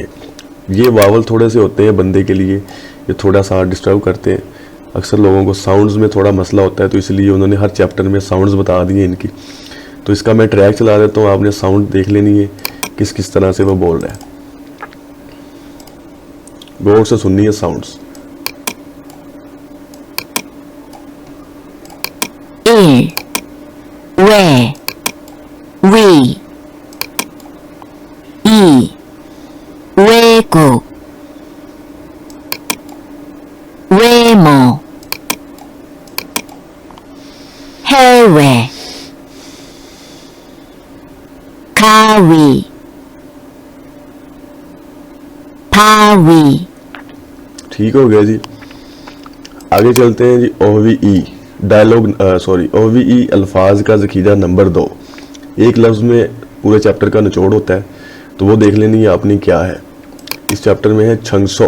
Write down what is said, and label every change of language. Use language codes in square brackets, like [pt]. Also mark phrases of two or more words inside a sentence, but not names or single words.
[ur] یہ واول تھوڑے سے ہوتے ہیں بندے کے لیے، یہ تھوڑا سا ڈسٹرب کرتے ہیں. اکثر لوگوں کو ساؤنڈز میں تھوڑا مسئلہ ہوتا ہے، تو اس لیے انہوں نے ہر چیپٹر میں ساؤنڈز بتا دیے ان کی. تو اس کا میں ٹریک چلا دیتا ہوں، آپ نے ساؤنڈ دیکھ لینی ہے کس کس طرح سے وہ بول رہا ہے، غور سے سننی ہے ساؤنڈز. [ko] 일, 왜, 위, 이, 외국, 외모, 해외, 가위, 바위। [ur] ٹھیک ہو گیا جی، آگے چلتے ہیں جی. OVE ڈائیلاگ OVE الفاظ کا ذخیرہ نمبر 2. ایک لفظ میں پورے چیپٹر کا نچوڑ ہوتا ہے، تو وہ دیکھ لینی ہے آپ نے کیا ہے. اس چیپٹر میں ہے چھنگسو.